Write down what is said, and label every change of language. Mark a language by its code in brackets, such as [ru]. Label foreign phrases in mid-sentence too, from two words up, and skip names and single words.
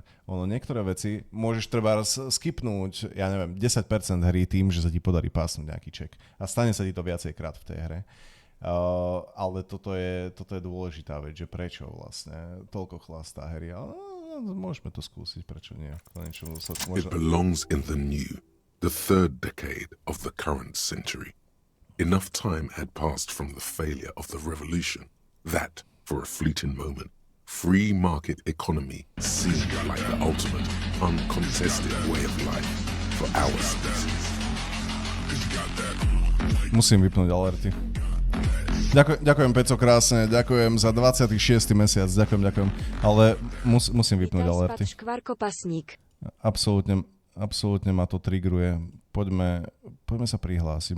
[sk] Niektoré veci môžeš treba skipnúť, ja neviem, 10% hry tým, že sa ti podarí pásnuť nejaký ček. A stane sa ti to viacejkrát v tej hre. Ale toto je dôležitá vec, že prečo vlastne toľko chlastá hry. Ale môžeme to skúsiť, prečo nie. [en] It belongs in the new. The third decade of the current century. Enough time had passed from the failure of the revolution that, for a fleeting moment, free market economy seemed like the ultimate, uncontested way of life for our species. [sk] Musím vypnúť alerty. Ďakujem, Peco, krásne. Ďakujem za 26. mesiac. Ďakujem. Ale musím vypnúť alerty. Absolútne ma to triggeruje. Poďme sa prihlásiť.